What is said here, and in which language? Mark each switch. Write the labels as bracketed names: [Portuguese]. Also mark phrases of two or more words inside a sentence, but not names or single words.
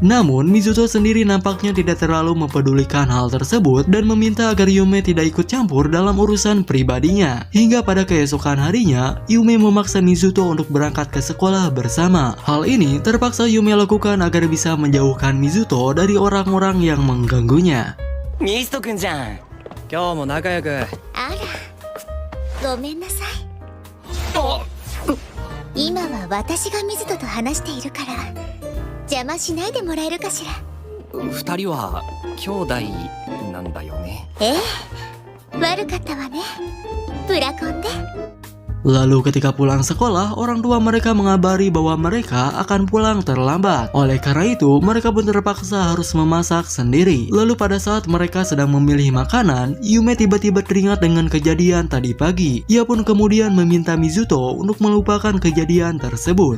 [Indonesian] Namun, Mizuto sendiri nampaknya tidak terlalu mempedulikan hal tersebut dan meminta agar Yume tidak ikut campur dalam urusan pribadinya. Hingga pada keesokan harinya, Yume memaksa Mizuto untuk berangkat ke sekolah bersama. Hal ini terpaksa Yume lakukan agar bisa menjauhkan Mizuto dari orang-orang yang mengganggunya. [Japanese] ミストくんじゃん。今日も仲良く。あら、ごめんなさい。今は私が水戸と話しているから邪魔しないでもらえるかしら。二人は兄弟なんだよね。ええ、悪かったわね。ブラコンで。 [Indonesian] Lalu ketika pulang sekolah, orang tua mereka mengabari bahwa mereka akan pulang terlambat. Oleh karena itu, mereka pun terpaksa harus memasak sendiri. Lalu pada saat mereka sedang memilih makanan, Yume tiba-tiba teringat dengan kejadian tadi pagi. Ia pun kemudian meminta Mizuto untuk melupakan kejadian tersebut.